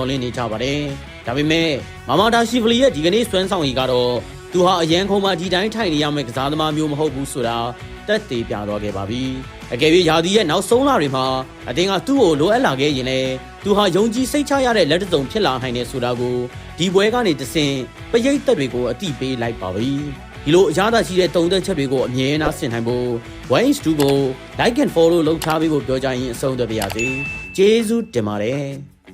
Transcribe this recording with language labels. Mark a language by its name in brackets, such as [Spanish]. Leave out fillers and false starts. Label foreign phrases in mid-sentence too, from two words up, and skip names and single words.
[Burmese] လင့်နေကြပါတယ်။ဒါပေမဲ့မာမာဒါရှီဗလီရဲ့ဒီကနေ့စွမ်းဆောင်ရည်ကတော့သူဟာအရန်ခုံမှာဒီတိုင်းထိုင်နေရမယ့်ကစားသမားမျိုးမဟုတ်ဘူးဆိုတာတက်သေးပြသွားခဲ့ပါပြီ။အကယ်၍ယာဒီရဲ့နောက်ဆုံးလတွေမှာအသင်းကသူ့ကိုလိုအပ်လာခဲ့ရင်လည်းသူဟာယုံကြည်စိတ်ချရတဲ့လက်တစုံဖြစ်လာနိုင်တယ်ဆိုတာကိုဒီပွဲကနေတဆင့်ပရိသတ်တွေကိုအတိပေးလိုက်ပါပြီ။ဒီလိုအရသာရှိတဲ့တုံ့တက်ချက်တွေကိုအမြဲတမ်းဆင်နိုင်ဖို့ 1-2 ကို [English] like and follow [Burmese] လုပ်ထားပေးဖို့ပြောကြရင်အဆုံးသတ်ပါရစေ။ကျေးဇူးတင်ပါတယ်။